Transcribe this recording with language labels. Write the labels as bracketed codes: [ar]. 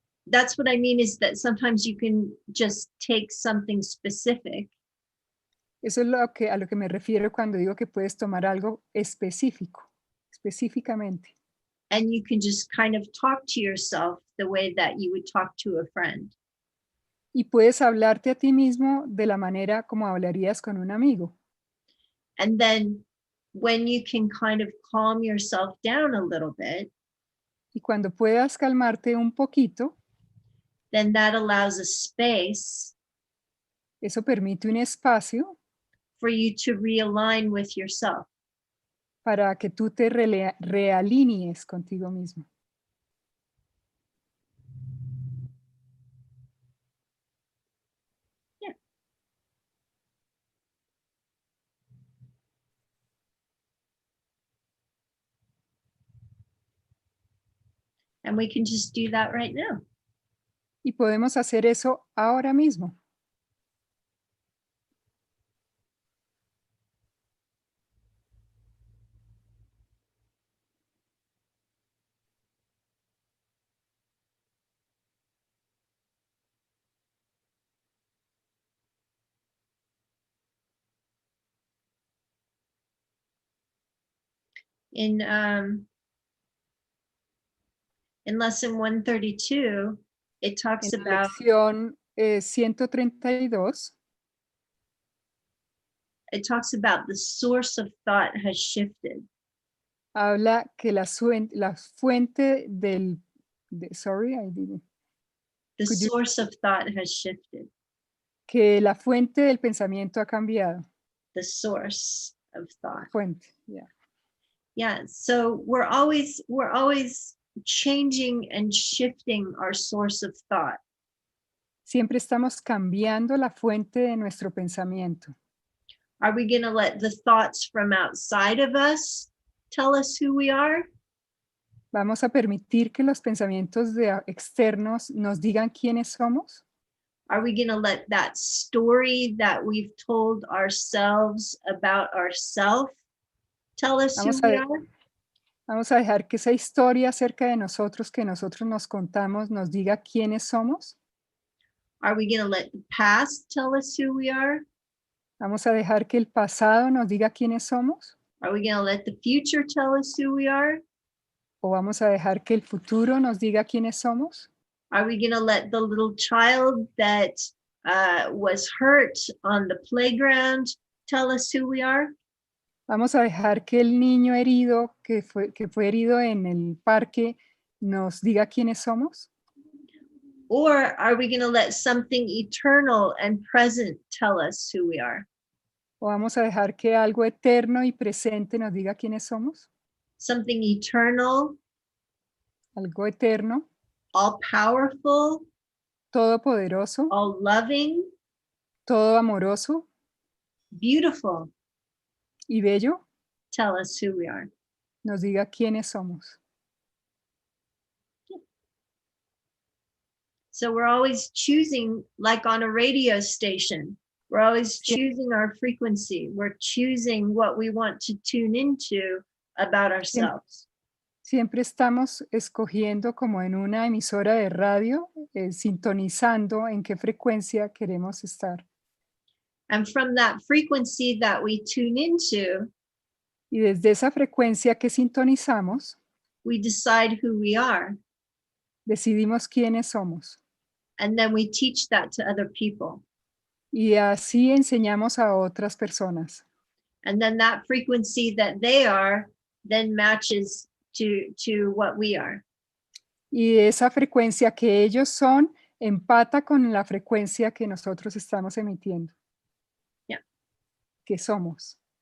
[en] that's what I mean, is that sometimes you can just take something specific [es] Eso es a lo que me refiero cuando digo que puedes tomar algo específico, específicamente. [en] and you can just kind of talk to yourself the way that you would talk to a friend. [es] Y puedes hablarte a ti mismo de la manera como hablarías con un amigo. [en] And then when you can kind of calm yourself down a little bit, [es] Y cuando puedas calmarte un poquito, [en] then that allows a space [es] eso permite un espacio [en] for you to realign with yourself. [es] para que tú te realinies contigo mismo. [en] And we can just do that right now. [es] Y podemos hacer eso ahora mismo. [en] In lesson 132, it talks [es] En la [en] about [es] lección 132 [en] the source of thought has shifted. [es] habla que la fuente [en] sorry, I didn't. The Could you- source of thought has shifted. [es] Que la fuente del pensamiento ha cambiado. [en] The source of thought. [es] Fuente, yeah. [en] Yeah, so we're always changing and shifting our source of thought. [es] Siempre estamos cambiando la fuente de nuestro pensamiento. [en] Are we going to let the thoughts from outside of us tell us who we are? [es] ¿Vamos a permitir que los pensamientos externos nos digan quiénes somos? [en] Are we going to let that story that we've told ourselves about ourselves tell us who we are? [es] Vamos a dejar que esa historia acerca de nosotros que nosotros nos contamos nos diga quiénes somos. [en] Are we going to let the past tell us who we are? [es] Vamos a dejar que el pasado nos diga quiénes somos. [en] Are we going to let the future tell us who we are? [es] O vamos a dejar que el futuro nos diga quiénes somos. [en] Are we going to let the little child that was hurt on the playground tell us who we are? [es] Vamos a dejar que el niño herido que fue herido en el parque nos diga quiénes somos. [en] Or are we going to let something eternal and present tell us who we are? [es] O vamos a dejar que algo eterno y presente nos diga quiénes somos. [en] Something eternal, [es] Algo eterno, [en] all powerful, [es] todopoderoso, [en] all loving, [es] todo amoroso [en] beautiful, [es] y bello [en] tell us who we are. [es] nos diga quiénes somos. [en] So we're always choosing, like on a radio station, we're always choosing our frequency. We're choosing what we want to tune into about ourselves. [es] Siempre estamos escogiendo como en una emisora de radio, sintonizando en qué frecuencia queremos estar. [en] And from that frequency that we tune into, [es] Y desde esa frecuencia que sintonizamos, [en] we decide who we are. [es] decidimos quiénes somos. [en] And then we teach that to other people. [es] Y así enseñamos a otras personas. [en] And then that frequency that they are then matches to what we are. [es] Y esa frecuencia que ellos son empata con la frecuencia que nosotros estamos emitiendo. [en] Yeah. [es] Que somos.